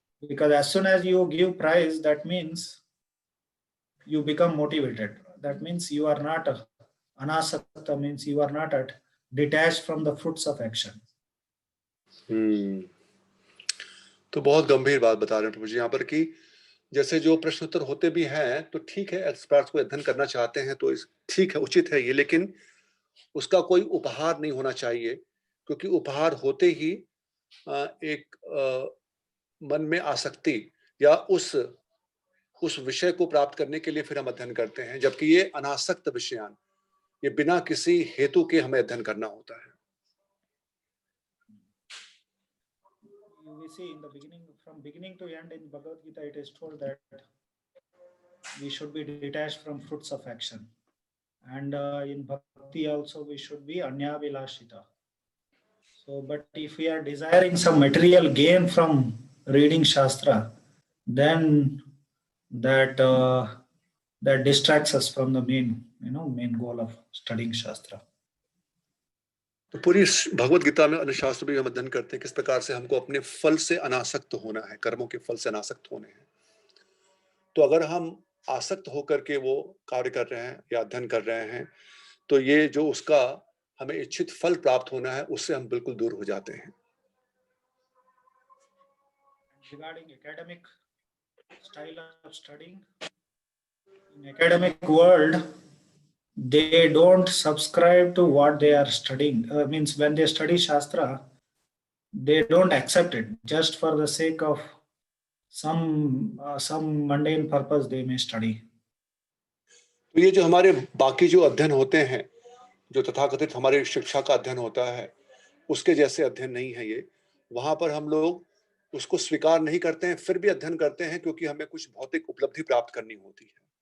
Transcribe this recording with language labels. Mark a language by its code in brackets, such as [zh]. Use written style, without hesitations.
[en] Because as soon as you give prize, that means you become motivated. That means you are not anasakta, means you are not detached from the fruits of action. [hi] तो बहुत गंभीर बात बता रहे हैं प्रभु जी यहाँ पर कि जैसे जो प्रश्न उत्तर होते भी हैं तो ठीक है, एक्सपर्ट्स को अध्ययन करना चाहते हैं तो ठीक है, उचित है ये, लेकिन उसका कोई उपहार नहीं होना चाहिए, क्योंकि उपहार होते ही एक मन में आसक्ति या उस विषय को प्राप्त करने के लिए फिर हम अध्ययन करते हैं, जबकि ये अनासक्त विषयान, ये बिना किसी हेतु के हमें अध्ययन करना होता है। [en] We see in the beginning, from beginning to end in Bhagavad Gita, it is told that we should be detached from fruits of action, and in bhakti also we should be anyavilashita. So, but if we are desiring some material gain from reading Shastra, then that distracts us from the main goal of studying Shastra. [hi] तो पूरी भगवत गीता में अन्य शास्त्र भी हम अध्ययन करते हैं किस प्रकार से हमको अपने फल से अनासक्त होना है, कर्मों के फल से अनासक्त होने हैं। तो अगर हम आसक्त होकर के वो कार्य कर रहे हैं या अध्ययन कर रहे हैं, तो ये जो उसका हमें इच्छित फल प्राप्त होना है उससे हम बिल्कुल दूर हो जाते हैं। [en] Regarding academic style of studying, in academic world, they don't subscribe to what they are studying. Means when they study Shastra, they don't accept it just for the sake of some mundane purpose they may study. [hi] तो ये जो हमारे बाकी जो अध्ययन होते हैं, जो तथाकथित हमारी शिक्षा का अध्ययन होता है, उसके जैसे अध्ययन नहीं है ये। वहां पर हम लोग उसको स्वीकार नहीं करते हैं, फिर भी अध्ययन करते हैं क्योंकि हमें कुछ भौतिक उपलब्धि प्राप्त करनी होती है।